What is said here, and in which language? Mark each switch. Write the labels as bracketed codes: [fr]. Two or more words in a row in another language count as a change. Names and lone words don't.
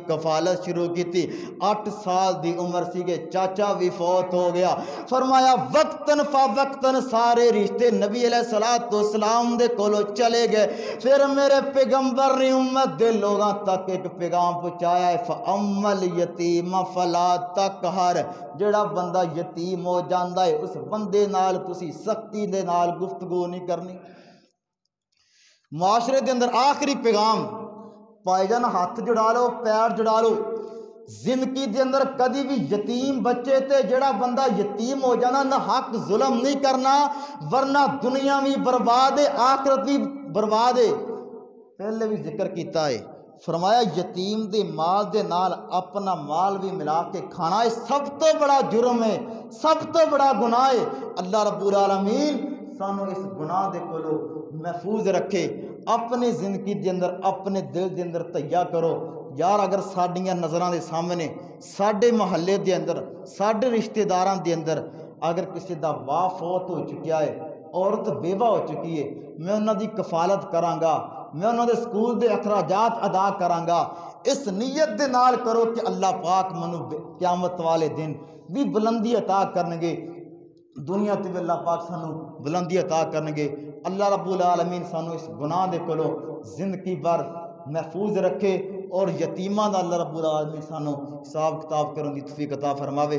[pa] کفالت شروع کی تھی، 8 سال دی عمر سی گے، چاچا بھی فوت ہو گیا، فرمایا وقتاً فوقتاً سارے رشتے نبی [ar] علیہ السلام [pa] دے کولو چلے گئے، پھر میرے پیغمبر نے امت دے لوگاں تک ایک پیغام پہنچایا ہے، [ar] فَأَمَّا الْيَتِيمَ فَلَا تَقْهَرْ، [pa] جڑا بندہ یتیم ہو جاندا ہے اس بندے نال تسی سختی دے نال گفتگو نہیں کرنی۔ معاشرے دے اندر آخری پیغام، پائی جان ہاتھ جڑا لو پیر جڑا لو، زندگی دے اندر کدی بھی یتیم بچے تے جڑا بندہ یتیم ہو جانا نہ حق ظلم نہیں کرنا، ورنہ دنیا بھی برباد ہے آخرت بھی برباد ہے۔ پہلے بھی ذکر کیتا ہے، فرمایا یتیم دے مال دے نال اپنا مال بھی ملا کے کھانا ہے سب تو بڑا جرم ہے، سب تو بڑا گناہ ہے۔ [ar] اللہ رب العالمین [pa] سانو اس گناہ دے کولو محفوظ رکھے۔ اپنے زندگی دے اندر اپنے دل دے اندر تیا کرو یار، اگر ساڈیاں نظراں دے سامنے ساڈے محلے دے اندر ساڈے رشتہ داراں دے اندر اگر کسی دا باپ فوت ہو چکیا ہے، عورت بیوہ ہو چکی ہے، میں انہاں دی کفالت کراں گا، میں انہاں دے سکول دے اخراجات ادا کراں گا، اس نیت دے نال کرو کہ اللہ پاک منو قیامت والے دن بھی بلندی عطا کرنگے، دنیا تے بھی اللہ پاک سانو بلندی عطا کرنگے۔ [ar] اللہ رب العالمین [pa] سانو اس گناہ دے کولو زندگی بھر محفوظ رکھے، اور یتیماں دا [ar] اللہ رب العالمین [pa] سانو حساب کتاب کرن دی توفیق عطا فرماوے۔